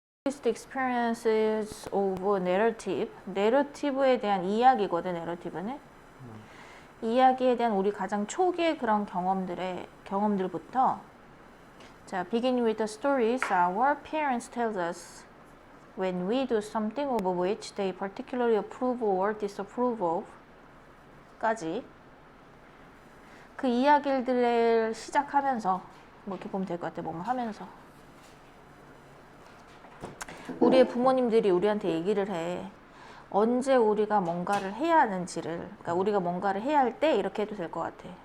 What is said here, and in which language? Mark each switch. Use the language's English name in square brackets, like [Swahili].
[English] first experiences of narrative. [Korean] 내러티브에 대한 이야기거든, 내러티브는. 이야기에 대한 우리 가장 초기의 그런 경험들부터 자, [English] begin with the stories our parents tell us when we do something of which they particularly approve or disapprove of [Korean] 까지 그 이야기들을 시작하면서 뭐 이렇게 보면 될 것 같아. 뭐뭐 하면서 우리의 부모님들이 우리한테 얘기를 해. 언제 우리가 뭔가를 해야 하는지를, 그러니까 우리가 뭔가를 해야 할 때 이렇게 해도 될 것 같아.